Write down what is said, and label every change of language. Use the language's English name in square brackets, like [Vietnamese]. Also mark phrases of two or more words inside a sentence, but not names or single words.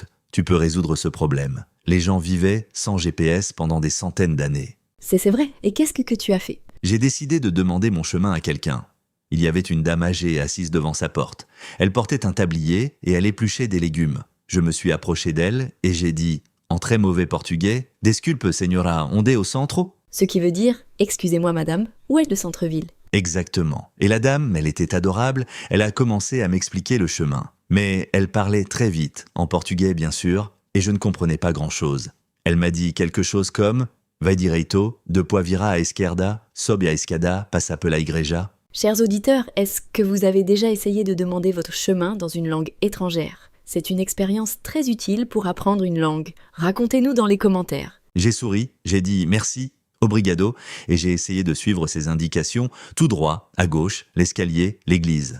[French] Tu peux résoudre ce problème. » Les gens vivaient sans GPS pendant des centaines d'années. C'est vrai. Et qu'est-ce que tu as fait ? J'ai décidé de demander mon chemin à quelqu'un. Il y avait une dame âgée assise devant sa porte. Elle portait un tablier et elle épluchait des légumes. Je me suis approché d'elle et j'ai dit, en très mauvais portugais, « [Portuguese] Desculpe, señora, onde au centro ?» [French] Ce qui veut dire « Excusez-moi madame, où est le centre-ville ?» Exactement. Et la dame, elle était adorable, elle a commencé à m'expliquer le chemin. Mais elle parlait très vite, en portugais bien sûr, et je ne comprenais pas grand-chose. Elle m'a dit quelque chose comme « [Portuguese] Vai direito, depois vira à esquerda, sobe a escada, passa pela igreja ». [French] Chers auditeurs, est-ce que vous avez déjà essayé de demander votre chemin dans une langue étrangère ? C'est une expérience très utile pour apprendre une langue. Racontez-nous dans les commentaires. J'ai souri, j'ai dit merci, obrigado, et j'ai essayé de suivre ses indications tout droit, à gauche, l'escalier, l'église.